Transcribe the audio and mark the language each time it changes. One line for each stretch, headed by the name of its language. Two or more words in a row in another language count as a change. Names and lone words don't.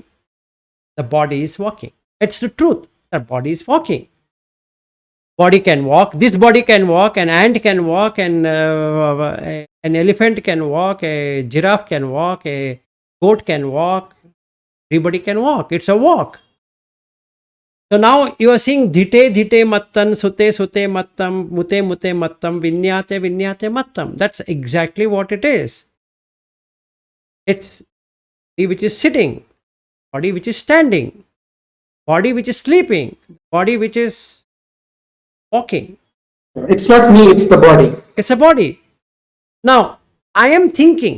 English: The body is walking. It's the truth. The body is walking. Body can walk. This body can walk. An ant can walk. And an elephant can walk. A giraffe can walk. A goat can walk. Everybody can walk. It's a walk. So now you are seeing
Pali: dhite dhite mattan, sute sute mattam, mute mute mattam, viññate viññate mattam.
English: That's exactly what it is. It's body which is sitting, body which is standing, body which is sleeping, body which is walking. It's not me, it's the body. It's a body. Now, I am thinking.